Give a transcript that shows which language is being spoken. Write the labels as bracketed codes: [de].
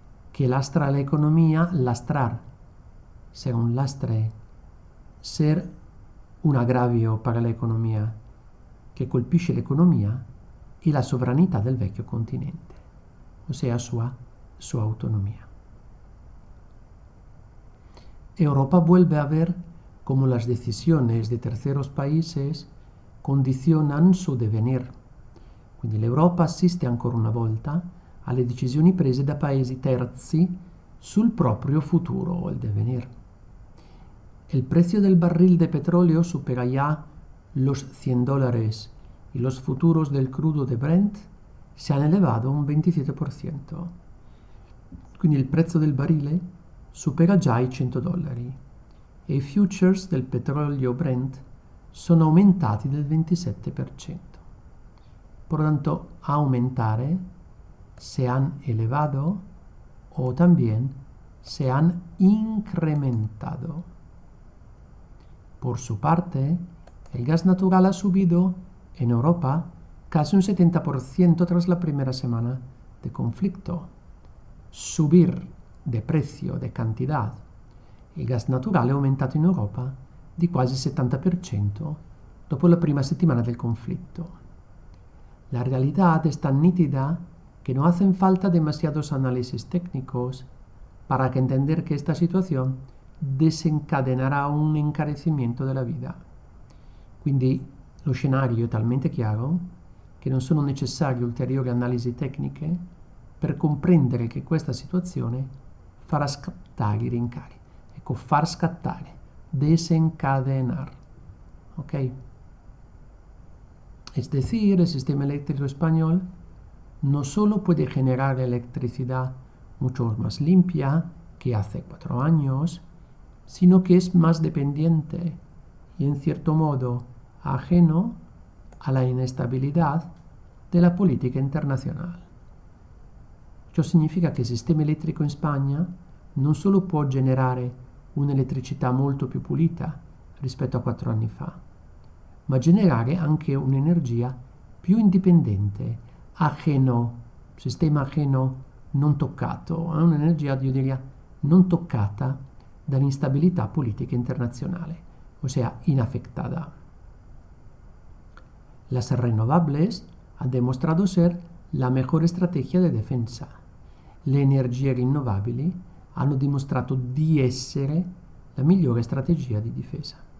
[it] che lastra l'economia, [es] lastrar, ser un lastre, ser un [it] aggravio per l'economia, che colpisce l'economia e la sovranità del vecchio continente, ossia sua autonomía. [es] Europa vuelve a ver cómo las decisiones de terceros países condicionan su devenir. [it] Quindi l'Europa assiste ancora una volta alle decisioni prese da paesi terzi sul proprio futuro o il devenir. [es] El precio del barril de petróleo supera ya los $100 y los futuros del crudo de Brent se han elevado un 27%. [it] Quindi il prezzo del barile supera già i $100 e i futures del petrolio Brent sono aumentati del 27%. [es] Por lo tanto, aumentare se han elevado o también se han incrementado. Por su parte, el gas natural ha subido en Europa casi un 70% tras la primera semana de conflicto. Subir de precio, de cantidad. [it] Il gas naturale è aumentato in Europa di quasi il 70% dopo la prima settimana del conflitto. [es] La realidad es tan nítida que no hacen falta demasiados análisis técnicos para que entender que esta situación [it] desencadenerà un encarecimento della vita. Quindi lo scenario è talmente chiaro che non sono necessarie ulteriori analisi tecniche per comprendere che questa situazione farà scattare i rincari. Ecco, far scattare, desencadenar. ¿Ok? [es] Es decir, el sistema eléctrico español no solo puede generar electricidad mucho más limpia que hace 4 años, sino que es más dependiente y en cierto modo ajeno a la inestabilidad de la política internazionale. [it] Ciò significa che il sistema elettrico in Spagna non solo può generare un'elettricità molto più pulita rispetto a 4 anni fa, ma generare anche un'energia più indipendente, ajeno, sistema ajeno, non toccato, un'energia, io direi, non toccata dall'instabilità politica internazionale, ossia inafectada. [es] Las renovables han demostrado ser la mejor estrategia de defensa. [it] Le energie rinnovabili hanno dimostrato di essere la migliore strategia di difesa.